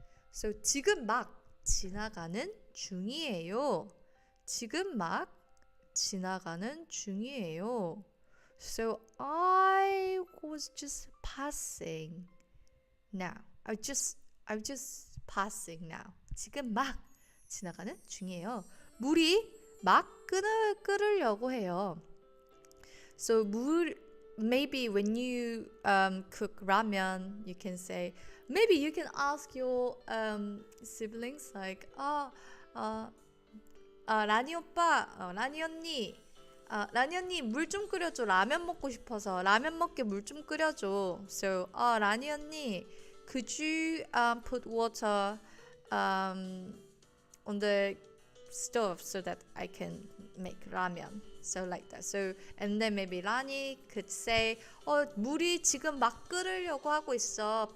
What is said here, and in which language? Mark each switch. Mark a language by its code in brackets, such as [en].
[ko] So 지금 막 지나가는 중이에요. 지금 막 지나가는 중이에요. [en] So I was just passing now. I just passing now. [ko] 지금 막 지나가는 중이에요. 물이 막 끓으려고 해요. So [en] maybe when you cook ramen, you can say, maybe you can ask your siblings like, [ko] 라니 오빠, 라니 언니, 라니 언니 물 좀 끓여줘. 라면 먹고 싶어서 라면 먹게 물 좀 끓여줘. [en] So, 라니 언니, could you put water on the stove so that I can make ramen. So like that. So and then maybe Rani could say, [ko] 물이 지금 막 끓으려고 하고 있어.